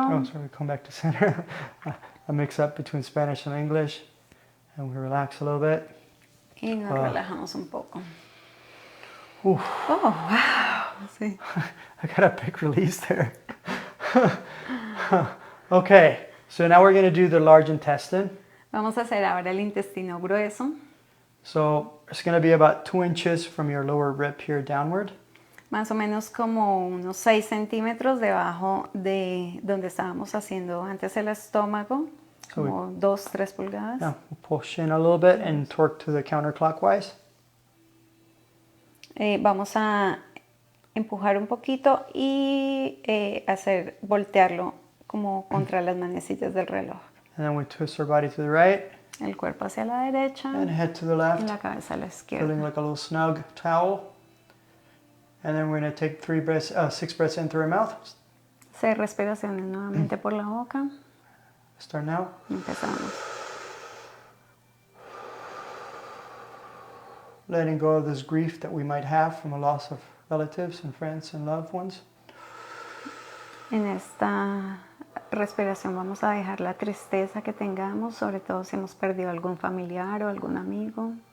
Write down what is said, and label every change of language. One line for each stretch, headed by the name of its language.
English: Oh, sorry, we come back to center. I mix up between Spanish and English. And we relax a little bit.
Spanish: Y nos relajamos un poco. Oof. Oh, wow. Sí.
English: I got a big release there. Okay, so now we're going to do the large intestine.
Spanish: Vamos a hacer ahora el intestino grueso.
English: So it's going to be about 2 inches from your lower rib here downward.
Spanish: Más o menos como unos 6 centímetros debajo de donde estábamos haciendo antes el estómago. Como 2-3 pulgadas.
English: Yeah, we'll push in a little bit and torque to the counterclockwise.
Spanish: Vamos a empujar un poquito y voltearlo como contra las manecillas del reloj.
English: And then we twist our body to the right.
Spanish: El cuerpo hacia la derecha
English: And head to the
Spanish: y
English: left.
Spanish: la cabeza a la izquierda.
English: Feeling like a little snug towel. And then we're going to take 6 breaths in through our mouth.
Spanish: 6 respiraciones nuevamente por la boca.
English: Start now.
Spanish: Empezamos.
English: Letting go of this grief that we might have from a loss of relatives and friends and loved ones.
Spanish: En esta respiración vamos a dejar la tristeza que tengamos, sobre todo si hemos perdido algún familiar o algún amigo.